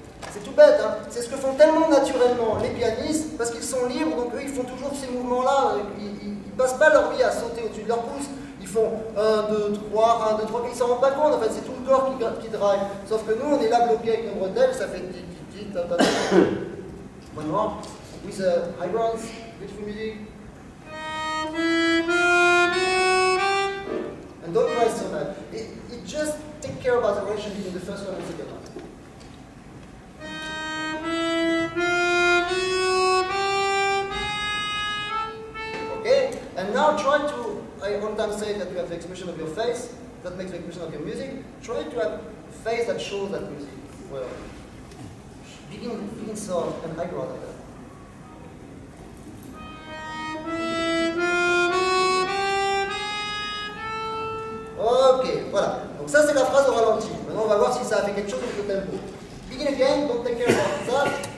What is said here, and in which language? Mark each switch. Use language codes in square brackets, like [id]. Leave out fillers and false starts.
[fr] C'est tout bête, hein. C'est ce que font tellement naturellement les pianistes, parce qu'ils sont libres, donc eux ils font toujours ces mouvements-là, ils ne passent pas leur vie à sauter au-dessus de leur pouce, ils font 1, 2, 3, 1, 2, 3, ils ne s'en rendent pas compte, en fait c'est tout le corps qui drive. Sauf que nous on est là bloqué avec nos bretelles, ça fait tit, [en] One more, with high grounds, beautiful music. And don't try so much. It just take care about the relation between the first one and the second one. Okay? And now try to, I one time say that you have the expression of your face, that makes the expression of your music. Try to have a face that shows that music. Well, begin soft and high ground like that. [fr] Ok, voilà. Donc ça c'est la phrase au ralenti. Maintenant on va voir si ça a fait quelque chose avec le tempo. [en] Begin again, don't take care about that.